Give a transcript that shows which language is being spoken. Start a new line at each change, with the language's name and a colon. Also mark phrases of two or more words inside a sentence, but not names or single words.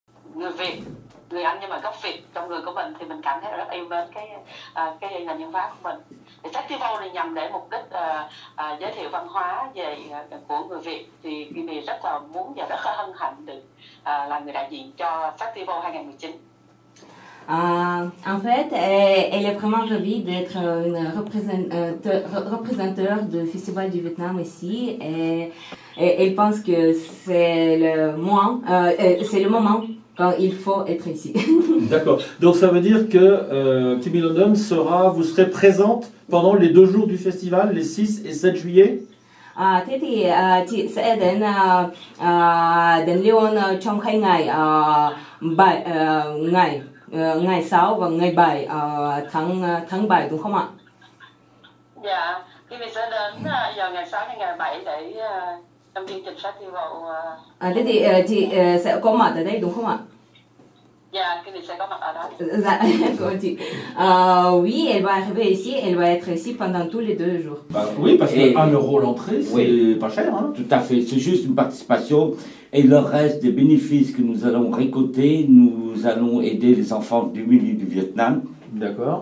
Vietnamese: người Việt, người Anh nhưng mà gốc Việt trong người của mình thì mình cảm thấy rất yêu mến cái nền văn hóa của mình. Thì festival này nhằm để mục đích giới thiệu văn hóa của người Việt, thì Kimi rất là muốn và rất là hân hạnh được là người đại diện cho festival 2019.
French: En fait, elle est vraiment ravie d'être une représenteur du Festival du Vietnam ici. Et elle pense que c'est le moment quand il faut être ici. D'accord. Donc ça veut dire que Kimi London vous serez présente pendant les 2 jours du festival, les 6 et 7 juillet.
Vietnamese: Thế thì chị sẽ đến Lyon trong 2 ngày, ngày 6 và ngày 7 tháng 7 đúng không ạ? Dạ, Kimi sẽ đến vào ngày 6 hay ngày 7 để trong chương trình festival. Thế thì chị sẽ có mặt ở đây đúng không ạ? Dạ, Kimi sẽ có mặt ở đó. Dạ, cô chị.
French: Oui, elle va arriver ici, elle va être ici pendant tous les 2 jours. Bah, oui, parce que 1 euro l'entrée, c'est pas cher. Hein. Tout à fait, c'est juste une participation. Et le reste des bénéfices que nous allons récolter, nous allons aider les enfants du milieu du Vietnam. D'accord.